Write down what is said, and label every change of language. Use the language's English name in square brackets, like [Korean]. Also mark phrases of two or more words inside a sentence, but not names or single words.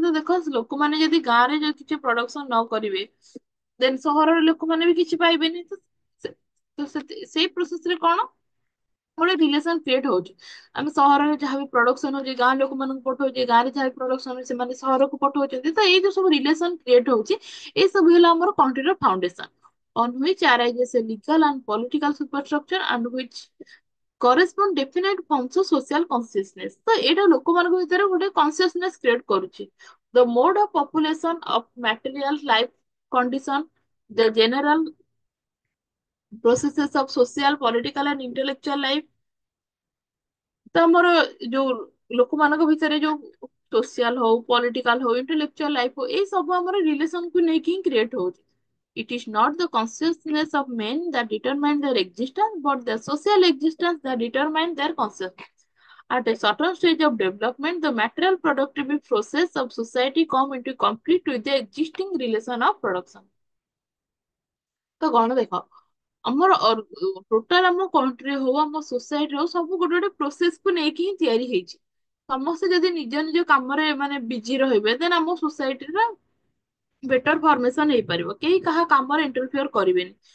[Odia] ତ ଦେଖ ଲୋକମାନେ ଯଦି ଗାଁରେ ଯଦି କିଛି ପ୍ରଡକ୍ସନ ନ କରିବେ ଦେନ୍ ସହରର ଲୋକମାନେ ବି କିଛି ପାଇବେନି। ତ ସେଇ ପ୍ରୋସେସରେ କଣ ଗୋଟେ [English] relation create [Odia] ହଉଛି। ଆମେ ସହରରେ ଯାହା ବି ପ୍ରଡକ୍ସନ ହଉଛି ଗାଁ ଲୋକମାନଙ୍କୁ ପଠଉଛେ, ଗାଁରେ ଯାହା ବି ପ୍ରଡକ୍ସନ ହଉଛି ସେମାନେ ସହରକୁ ପଠଉଛନ୍ତି। ତ ଏଇ ଯୋଉ ସବୁ [English] relation create [Odia] ହଉଛି ଏଇ ସବୁ ହେଲା ଆମର [English] country foundation on which arises a legal and political superstructure and which correspond definite forms of social consciousness। [Odia] ତ ଏଇଟା ଲୋକମାନଙ୍କ ଭିତରେ ଗୋଟେ [English] consciousness create [Odia] କରୁଛି। [English] The mode of population of material life condition, the general processes of social, political and intellectual life। [Odia] ତ ଆମର ଯୋଉ ଲୋକମାନଙ୍କ ଭିତରେ ଯୋଉ ସୋସିଆଲ ହଉ, ପଲିଟିକାଲ ହଉ, [English] intellectual life [Odia] ହଉ, ଏଇ ସବୁ ଆମର ରିଲେସନ କୁ ନେଇକି ହିଁ କ୍ରିଏଟ ହଉଛି। [English] It is not the consciousness of men that determine their existence, but the social existence that determine their consciousness. At a certain stage of development, the material productive process of society come into conflict with the existing relation of production। [Odia] ତ କଣ ଦେଖ ଆମର ଟୋଟାଲ ଆମ କଣ୍ଟ୍ରି ହଉ ଆମ ସୋସାଇଟି ହଉ ସବୁ ଗୋଟେ ଗୋଟେ ପ୍ରୋସେସ କୁ ନେଇକି ହିଁ ତିଆରି ହେଇଛି। ସମସ୍ତେ ଯଦି ନିଜ ନିଜ କାମରେ ମାନେ ବିଜି ରହିବେ ଦେନ ଆମ [English] society better formation [Odia] ହେଇପାରିବ। କେହି କାହା କାମରେ ଇଣ୍ଟରଫିୟର କରିବେନି।